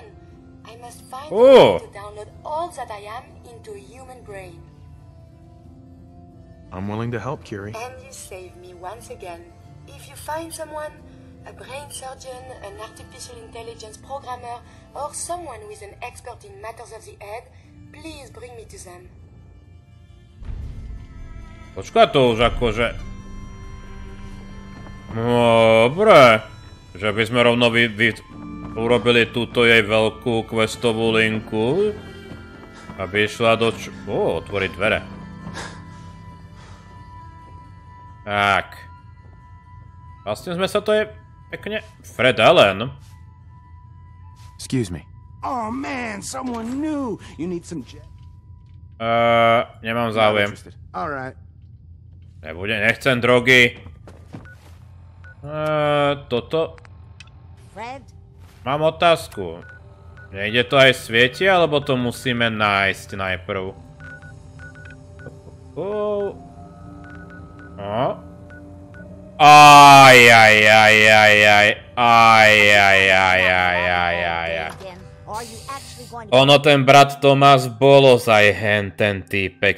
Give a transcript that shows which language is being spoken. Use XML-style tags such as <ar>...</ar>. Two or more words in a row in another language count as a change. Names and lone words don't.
<en>I must find a way to download all that I am into a human brain. I'm willing to help, Curie. And you save me once again. If you find someone, a brain surgeon, an artificial intelligence programmer, or someone who is an expert in matters of the head, please bring me to them.</en> <sk>Počkaj, to už akože... Dobre. Že by sme rovno urobili túto jej veľkú questovú linku. Aby išla do... otvoriť dvere. Tak. Vlastne sme sa to je pekne... Fred Allen.</sk> <en>Excuse me. Oh man, someone new. You need some</en> <sk>nemám záujem.</sk> <en>All right.</en> <sk>Nechcem drogy. Toto... Fred? Mám otázku. Nejde to aj svieti, alebo to musíme nájsť najprv? Ono, ten brat Tomás bol ozaj hen ten týpek.</sk>